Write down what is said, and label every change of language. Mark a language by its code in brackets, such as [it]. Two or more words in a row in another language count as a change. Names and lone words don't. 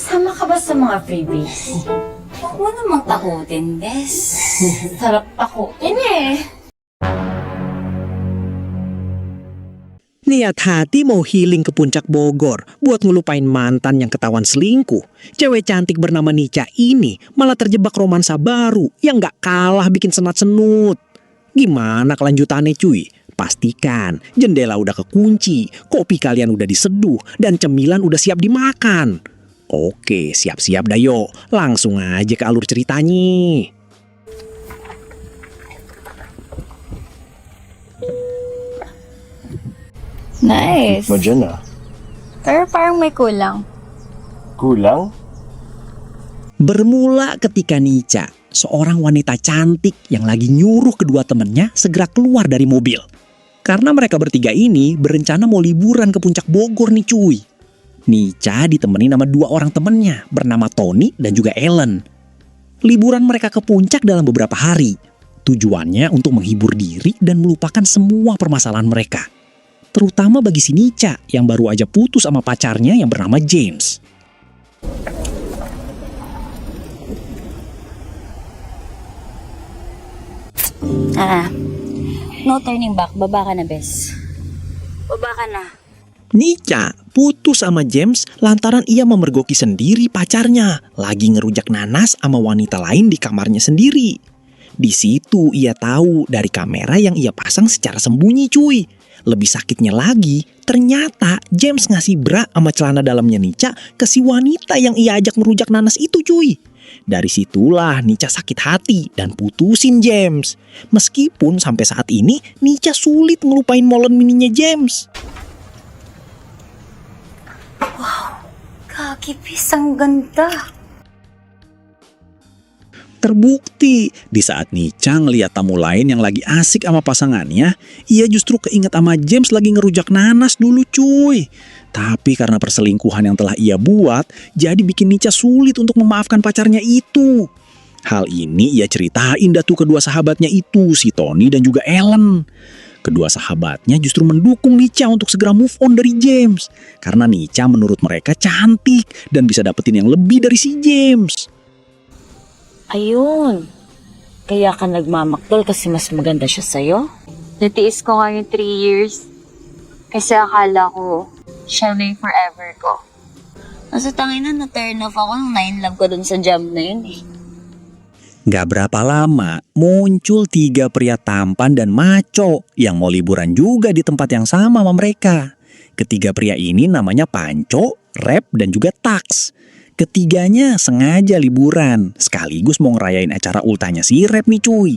[tl] Sanay ka ba sa mga freebies? Huwag mo namang takutin, Bes. Sarap takutin eh. [id] Niat hati mau healing ke puncak Bogor buat ngelupain mantan yang ketahuan selingkuh. Cewek cantik bernama Nica ini malah terjebak romansa baru yang gak kalah bikin senat-senut. Gimana kelanjutannya cuy? Pastikan jendela udah kekunci, kopi kalian udah diseduh, dan cemilan udah siap dimakan. Oke, siap-siap dah yuk. Langsung aja ke alur ceritanya. [tl] Nice. Mo dyan ah. Pero parang may kulang. Kulang? [id] Bermula ketika Nica, seorang wanita cantik yang lagi nyuruh kedua temannya segera keluar dari mobil. Karena mereka bertiga ini berencana mau liburan ke puncak Bogor nih cuy. Nica ditemani sama dua orang temannya bernama Tony dan juga Ellen. Liburan mereka ke puncak dalam beberapa hari. Tujuannya untuk menghibur diri dan melupakan semua permasalahan mereka. Terutama bagi si Nica yang baru aja putus sama pacarnya yang bernama James. [en] No turning back. [tl] Baba ka na, Bes. Baba ka na. [id] Nica putus sama James lantaran ia memergoki sendiri pacarnya. Lagi ngerujak nanas sama wanita lain di kamarnya sendiri. Di situ ia tahu dari kamera yang ia pasang secara sembunyi cuy. Lebih sakitnya lagi, ternyata James ngasih bra sama celana dalamnya Nica ke si wanita yang ia ajak merujak nanas itu cuy. Dari situlah Nica sakit hati dan putusin James. Meskipun sampai saat ini Nica sulit ngelupain molen mininya James. [tl] Kaki, Bes. Ang ganda. [id] Terbukti, di saat Nica ngeliat tamu lain yang lagi asik sama pasangannya, ia justru keinget sama James lagi ngerujak nanas dulu cuy. Tapi karena perselingkuhan yang telah ia buat, jadi bikin Nica sulit untuk memaafkan pacarnya itu. Hal ini ia ceritain dah tuh kedua sahabatnya itu, si Tony dan juga Ellen. Kedua sahabatnya justru mendukung Nica untuk segera [en] move on [id] dari James. Karena Nica menurut mereka cantik dan bisa dapetin yang lebih dari si James. [tl] Ayun. Kaya ka nagmamakdol kasi mas maganda siya sa'yo? Natiis ko nga yung 3 years. Kasi akala ko, siya na yung forever ko. Nasa tangina na- [en] turn off [tl] ako nung na-inlove ko dun sa job na yun eh. [id] Gak berapa lama, muncul 3 pria tampan dan maco yang mau liburan juga di tempat yang sama sama mereka. Ketiga pria ini namanya Panco, Rep, dan juga Tax. Ketiganya sengaja liburan, sekaligus mau ngerayain acara ultahnya si Rep nih cuy.